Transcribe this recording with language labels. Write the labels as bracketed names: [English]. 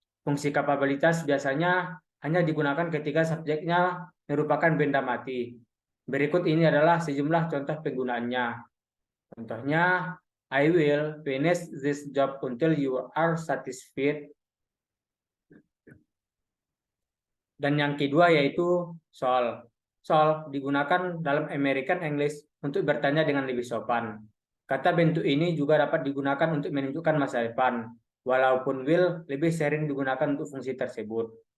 [Indonesian] Fungsi kapabilitas biasanya hanya digunakan ketika subjeknya merupakan benda mati. Berikut ini adalah sejumlah contoh penggunaannya. Contohnya, [English] I will finish this job until you are satisfied. [Indonesian] Dan yang kedua yaitu shall. Shall digunakan dalam American English untuk bertanya dengan lebih sopan. Kata bentuk ini juga dapat digunakan untuk menunjukkan masa depan, walaupun will lebih sering digunakan untuk fungsi tersebut.